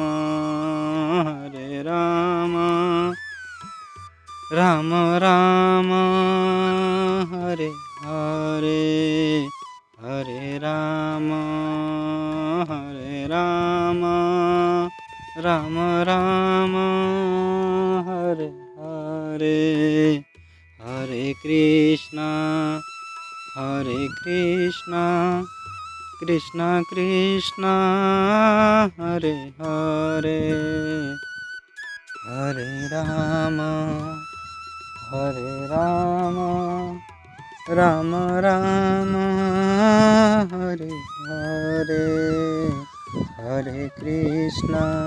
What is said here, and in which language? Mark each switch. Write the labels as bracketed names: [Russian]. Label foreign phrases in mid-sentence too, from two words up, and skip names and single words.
[Sanskrit] રામ રામ હરે હરે, હરે રામ રામ રામ હરે હરે, હરે કૃષ્ણ कृष्ण कृष्ण हरे हरे हरे राम राम राम हरे हरे हरे कृष्ण